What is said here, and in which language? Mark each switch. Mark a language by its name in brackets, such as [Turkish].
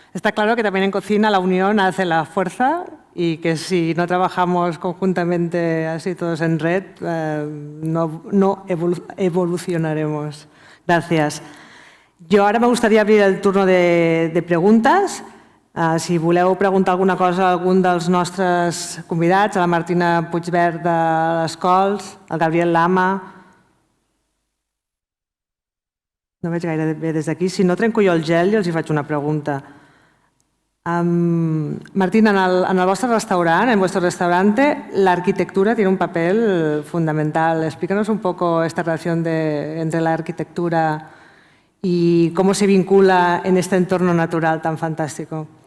[Spanish] Está claro que también en cocina la unión hace la fuerza y que si no trabajamos conjuntamente así todos en red, no evolucionaremos. Gracias. [Catalan] Jo ara [Spanish] me gustaría abrir el turno de preguntes. [Catalan] Si voleu preguntar alguna cosa a algun dels nostres convidats, a la Martina Puigverd de les Cols, al Gabriel Lama. No veig gaire bé des d'aquí. Si no, trenco jo el gel i els hi faig una pregunta. [Spanish] Martín, [Catalan] en el vostre restaurant, [Spanish] en vuestro restaurante, la arquitectura tiene un papel fundamental. Explícanos un poco esta relación entre la arquitectura y cómo se vincula en este entorno natural tan fantástico.